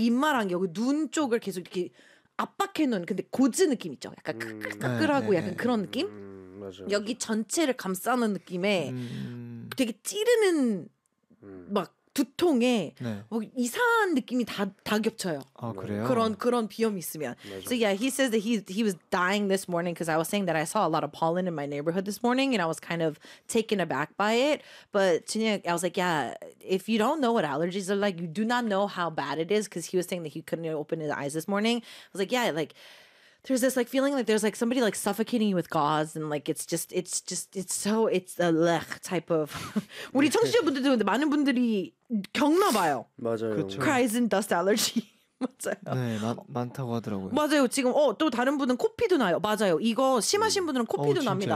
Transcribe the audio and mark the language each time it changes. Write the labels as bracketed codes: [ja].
[ko] 입마랑 여기 눈 쪽을 계속 이렇게 압박해놓은 근데 고즈 느낌 있죠. 약간 끄끄끄끄하고 약간 그런 느낌. 맞아. 여기 전체를 감싸는 느낌에 되게 찌르는 막 두통에 네. 뭐 이상한 느낌이 다 겹쳐요. 아 그래요? 그런 비염이 있으면. 맞아. [en] So yeah, he says that he was dying this morning because I was saying that I saw a lot of pollen in my neighborhood this morning and I was kind of taken aback by it. But 진혁, I was like, yeah, if you don't know what allergies are like, you do not know how bad it is because he was saying that he couldn't open his eyes this morning. I was like, yeah, like there's this like feeling like there's like somebody like suffocating you with gauze and like it's a lech type of [ko] 우리 청취자분들도 근데 많은 분들이 겪나 봐요. 맞아요. 그렇죠. [en] Cries and dust allergy. [ko] 맞아요. 네, 많다고 하더라고요. 맞아요. 지금 어 또 다른 분은 코피도 나요. 맞아요. 이거 심하신 분들은 코피도 납니다.